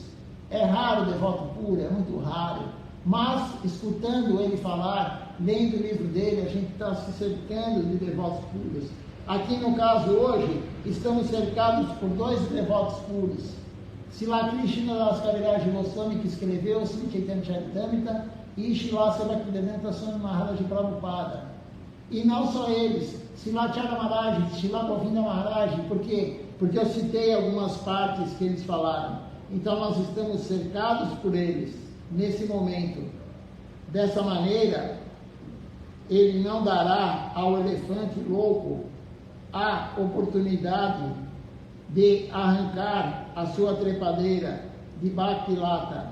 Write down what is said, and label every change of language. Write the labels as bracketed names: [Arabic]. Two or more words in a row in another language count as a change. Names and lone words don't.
[Portuguese] É raro o devoto puro, é muito raro. Mas, escutando ele falar, lendo o livro dele, a gente está se cercando de devotos puros. Aqui no caso hoje, estamos cercados por 2 devotos puros. Srila Krishna Das Kaviraj Goswami, que escreveu Sri Chaitanya Charitamrita, e Srila Bhaktivedanta Swami Maharaj Prabhupada. E não só eles, Srila Chara Maharaj, Srila Govinda Maharaj. Por quê? Porque eu citei algumas partes que eles falaram. Então nós estamos cercados por eles, nesse momento. Dessa maneira, ele não dará ao elefante louco a oportunidade de arrancar a sua trepadeira de Bhakti-lata.